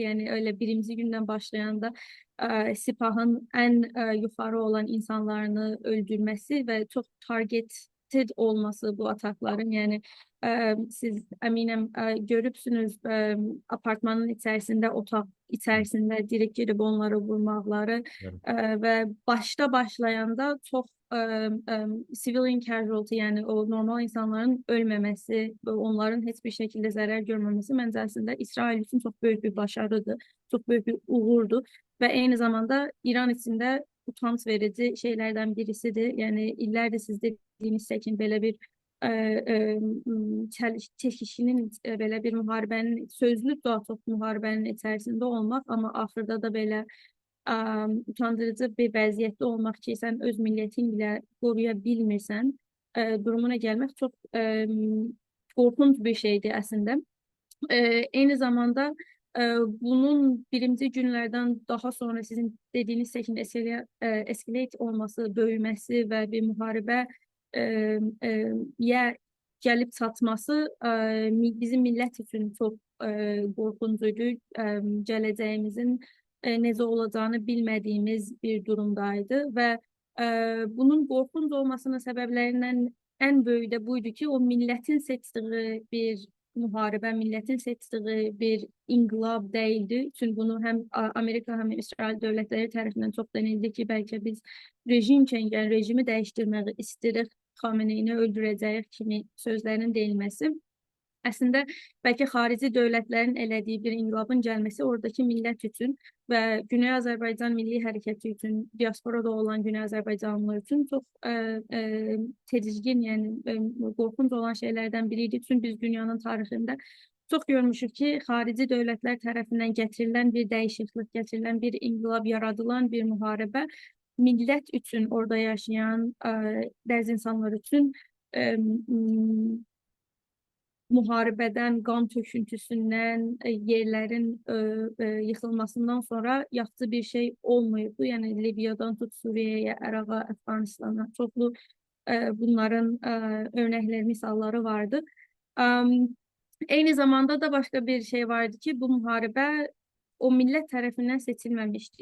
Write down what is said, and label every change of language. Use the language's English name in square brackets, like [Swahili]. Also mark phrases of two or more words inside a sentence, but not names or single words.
[Azerbaijani] Yəni öyle birinci gündən başlayanda Sipahın ən yuxarı olan insanlarını öldürməsi və çox targeted olması bu atakların. Yəni siz əminəm görübsünüz apartmanın içərisində, otaq içərisində direkt girib onları vurmaqları [Turkish] Evet. [Azerbaijani] və başta başlayanda [Turkish] çox [English] civilian casualty [Turkish] yani o normal insanların ölmemesi ve onların hiçbir şekilde zarar görmemesi bence aslında İsrail için çok büyük bir başarıdı. Çok büyük bir uğurdu ve aynı zamanda İran için de utanç verici şeylerden birisidir. Yani illerde siz dediğiniz için böyle bir çekişinin böyle bir muharebenin sözlü daha çok muharebenin içerisinde olmak ama ahırda da böyle utandırıcı bir [Azerbaijani] vəziyyətdə olmaq ki, sən öz millətin ilə qoruya bilmirsən, durumuna gəlmək çox qorxunc bir şeydir əslində. Eyni zamanda bunun birinci günlərdən daha sonra sizin dediyiniz şəkildə escalate olması, böyüməsi və bir müharibə e, e, yə gəlib çatması bizim millət üçün çox qorxuncuydu. Gələcəyimizin necə olacağını bilmədiyimiz bir durumdaydı və bunun qorxunc olmasının səbəblərindən ən böyüyü də buydu ki, o millətin seçdiyi bir müharibə, [Turkish] milletin seçtiği bir inqilab değildi. Çünkü bunu hem Amerika hem İsrail devletleri tarafından çok denildi ki belki biz rejim çengel, rejimi değiştirmeyi istedik, [Azerbaijani] Xameneini öldürəcəyik kimi sözlərinin deyilməsi. Əslində bəlkə xarici dövlətlərin elədiyi bir inqilabın gəlməsi oradakı millət üçün və Güney Azərbaycan Milli Hərəkəti üçün, diasporada olan Güney Azərbaycanlılar üçün çox tedirgin, yəni qorxunc olan şeylərdən biri idi. Çünki biz dünyanın tarixində çox görmüşük ki, xarici dövlətlər tərəfindən gətirilən bir dəyişiklik, gətirilən bir inqilab, yaradılan bir müharibə millət üçün, orada yaşayan bəzi insanlar üçün muharebeden, [Turkish] kan töküntüsünden, yerlerin yıkılmasından sonra yaptığı bir şey olmuyordu. Yani Libya'dan tut Suriye'ye, Irak'a, Afganistan'a çoklu bunların örnekleri, misalları vardı. Aynı zamanda da başka bir şey vardı ki bu muharebe o millet tarafından seçilmemişti.